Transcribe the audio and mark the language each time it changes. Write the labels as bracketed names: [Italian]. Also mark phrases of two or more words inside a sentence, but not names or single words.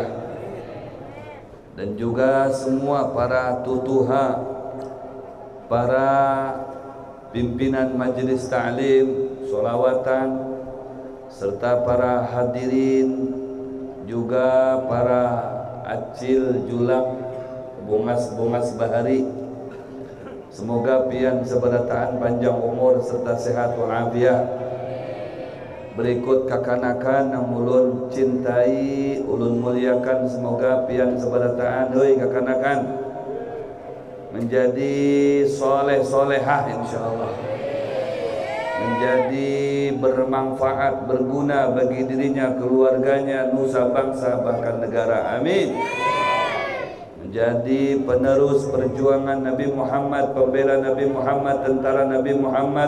[Indonesian] Dan juga semua para tutuha, para pimpinan majelis ta'lim, sholawatan, serta para hadirin, juga para [Banjar] acil julang, bungas-bungas bahari. Semoga pian seberataan panjang umur serta sehat walafiat. Berikut kakanakan yang ulun cintai, ulun muliakan, semoga pian seberataan hoi kakanakan menjadi soleh-solehah insyaallah, [Indonesian] menjadi bermanfaat, berguna bagi dirinya, keluarganya, nusa bangsa, bahkan negara. Amin. Menjadi penerus perjuangan Nabi Muhammad, pembela Nabi Muhammad, tentara Nabi Muhammad.